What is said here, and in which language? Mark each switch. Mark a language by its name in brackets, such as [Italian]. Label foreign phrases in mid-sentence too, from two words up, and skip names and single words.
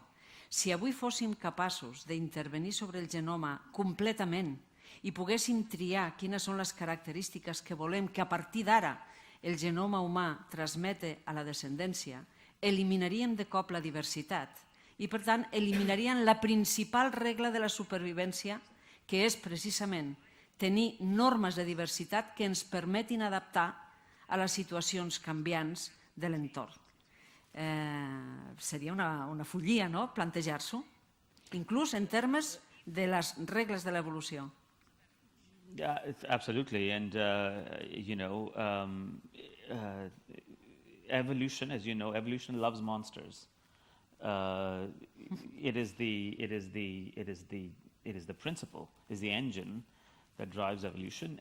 [Catalan] Si avui fóssim capaços d'intervenir sobre el genoma completament i poguéssim triar quines són les característiques que volem que a partir d'ara el genoma humà transmete a la descendència, eliminaríem de cop la diversitat i, per tant, eliminaríem la principal regla de la supervivència, que és precisament tenir normes de diversitat que ens permetin adaptar a les situacions canviants de l'entorn. Seria una follia, no?, plantejar-s'ho, inclús en termes de les regles de l'evolució. [English] Yeah, absolutely. And, evolution, as you know, evolution loves monsters. It is the principle, is the engine that drives evolution.